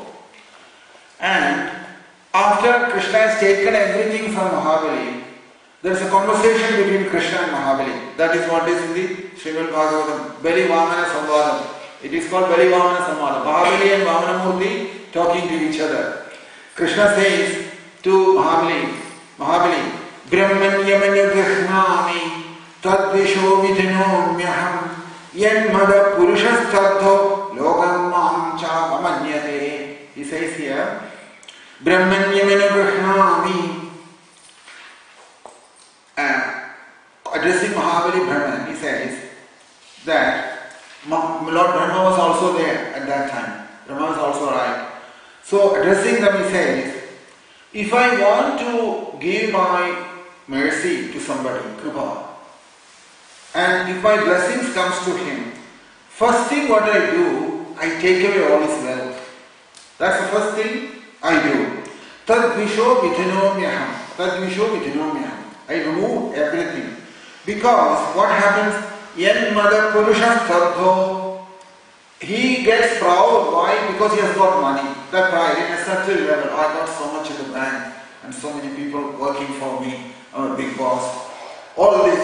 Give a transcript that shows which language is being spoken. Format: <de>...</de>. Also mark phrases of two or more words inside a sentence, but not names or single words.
<en>And after Krishna has taken everything from Mahabali, there is a conversation between Krishna and Mahabali. That is what is in the Srimad Bhagavatam, Bali Vamana Samvadam. It is called Bali Vamana Samvadam. Mahabali and Vamanamurti talking to each other. Krishna says to Mahabali,</en> <sa>ब्रह्मन्यमनु गृह्णामि तद्विशो विधुनोम्यहम् यन्मदः पुरुषस्तब्धो लोकं मां च अवमन्यते.</sa> <en>He says here,</en> <sa>ब्रह्मन्यमनु गृह्णामि.</sa> <en>Addressing Mahabali Brahman, he says that Lord Brahma was also there at that time. Brahma was also right. So addressing them, he says, if I want to give my mercy to somebody, Kripa, and if my blessings comes to him, first thing what I do, I take away all his wealth. That's the first thing I do.</en> <sa>तद्विशो विधुनोम्यहम्। तद्विशो विधुनोम्यहम्.</sa> <en>I remove everything. Because what happens,</en> <sa>यन् मद पुरुष स्तब्धो,</sa> <en>he gets proud. Why? Because he has got money. That pride, in a certain level, I got so much in the bank and so many people working for me. I'm a big boss. All this.</en>